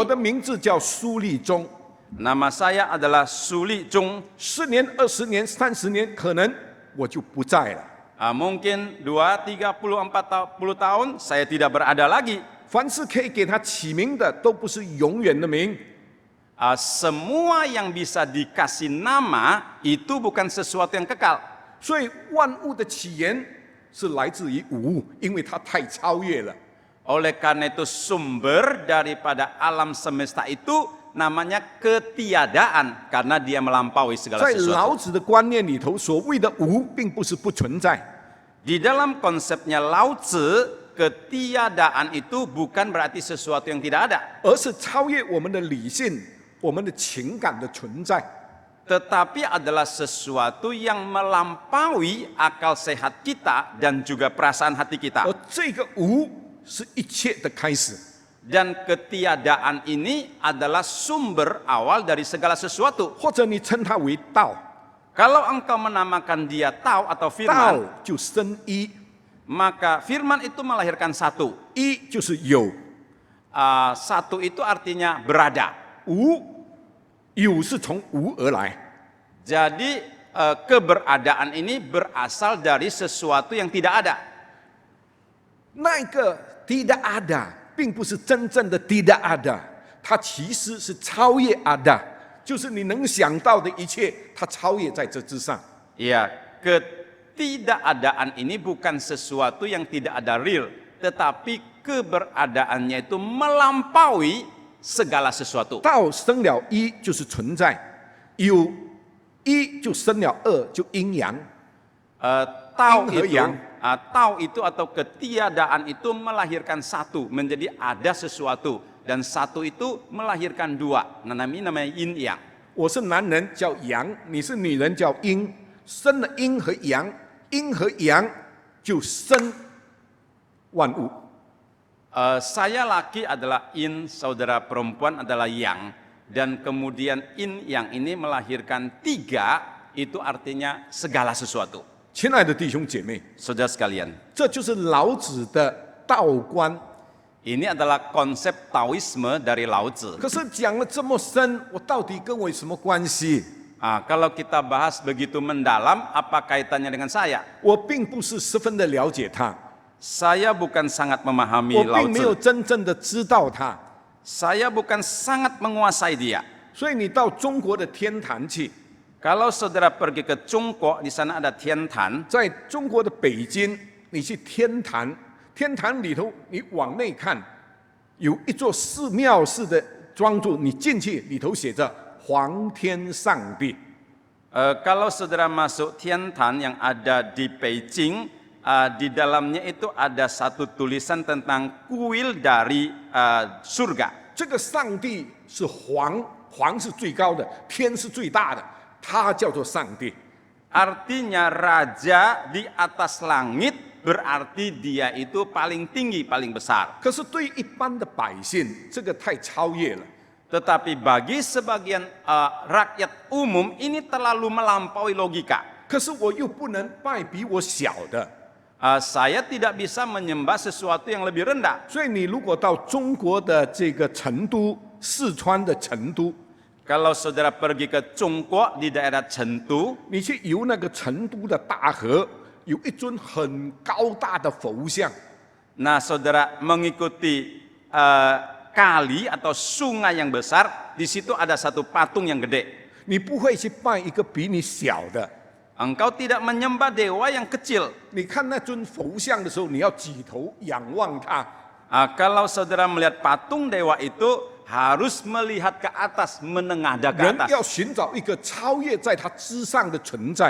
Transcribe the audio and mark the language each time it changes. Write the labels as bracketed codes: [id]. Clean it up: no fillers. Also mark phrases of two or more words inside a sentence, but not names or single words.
[zh] 我的名字叫苏立忠。 [id] Nama saya adalah Suli Chung. [zh] 10年、20年、30年，可能我就不在了。 [id] Mungkin 2, 30, 40 tahun saya tidak berada lagi. [zh] 凡是可以给它起名的，都不是永远的名。 [id] Semua yang bisa dikasih nama itu bukan sesuatu yang kekal. [zh] 所以万物的起源是来自于无，因为它太超越了。 [id] Oleh karena itu sumber daripada alam semesta itu namanya ketiadaan karena dia melampaui segala [zh] 在 [id] sesuatu. [zh] 老子的观念里头，所谓的无，并不是不存在， [id] Di dalam konsepnya Lao Tzu, ketiadaan itu bukan berarti sesuatu yang tidak ada. [zh] 而是超越我们的理性、我们的情感的存在。 [id] Tetapi adalah sesuatu yang melampaui akal sehat kita dan juga perasaan hati kita. [zh] 而这个无是一切的开始。 [id] Dan ketiadaan ini adalah sumber awal dari segala sesuatu. [zh] 或者你称它为道， [id] Kalau engkau menamakan dia Tao atau [zh] 道 [id] firman, [zh] 就生一， [id] maka firman itu melahirkan satu. [zh] 一就是有， [id] Satu itu artinya berada. [zh] 无有是从无而来。 [id] Jadi keberadaan ini berasal dari sesuatu yang tidak ada. [zh] 那个 [id] tidak ada， [zh] 并不是真正的 [id] tidak ada， [zh] 它其实是超越 ada，就是你能想到的一切，它超越在这之上。 [id] Ya, ketidakadaan ini bukan sesuatu yang tidak ada real, tetapi keberadaannya itu melampaui segala sesuatu. [zh] 道生了一就是存在，有一就生了二，就阴阳。 [id] Tao [zh] Yin和 [id] itu, yang. Tao itu atau ketiadaan itu melahirkan satu, menjadi ada sesuatu, dan satu itu melahirkan dua. Namanya yin yang. [zh] 我是男人叫阳，你是女人叫阴，生了阴和阳，阴和阳就生万物。 [id] Saya laki adalah in, saudara perempuan adalah yang, dan kemudian in yang ini melahirkan 3, itu artinya segala sesuatu. [zh] 亲爱的弟兄姐妹， [id] Saudara sekalian, [zh] 这就是老子的道观。 [id] ini adalah konsep Taoisme dari Lao Tzu. [zh] 可是讲了这么深，我到底跟我有什么关系？ [id] Kalau kita bahas begitu mendalam, apa kaitannya dengan saya? [zh] 我并不是十分的了解他， [id] Saya bukan sangat [zh] 我 [id] memahami Lao [zh] 并没有 [id] Tzu. [zh] 真正的知道他。 [id] Saya bukan sangat menguasai dia. [zh] 所以你到中国的天坛去， [id] Kalau saudara pergi ke Chongguo, di sana ada Tiantan. [zh] 在中国的北京，你去天坛，天坛里头你往内看，有一座寺庙式的装筑，你进去里头写着“皇天上帝”。 [id] Kalau saudara masuk Tiantan yang ada di Beijing, di dalamnya itu ada satu tulisan tentang kuil dari surga. [zh] 这个上帝是皇，皇是最高的，天是最大的，他叫做上帝。 [id] Artinya raja di atas langit berarti dia itu paling tinggi, paling besar. [zh] 可是对于一般的百姓，这个太超越了。 [id] Tetapi bagi sebagian rakyat umum ini terlalu melampaui logika. [zh] 可是我又不能拜比我小的， [id] Saya tidak bisa menyembah sesuatu yang lebih rendah. [zh] 所以你如果到中国的这个成都、四川的成都， [id] Kalau saudara pergi ke Chongguo di daerah Chengdu, [zh] 你去游那个成都的大河，有一尊很高大的佛像， [id] nah saudara mengikuti kali atau sungai yang besar, di situ ada satu patung yang gede. [zh] 你不会去拜一个比你小的。 [id] Engkau tidak menyembah dewa yang kecil. [zh] 你看那尊佛像的时候，你要举头仰望它。 [id] Kalau saudara melihat patung dewa itu, harus melihat ke atas, menengadah ke [zh] 人 [id] atas. [zh] 要寻找一个超越在它之上的存在。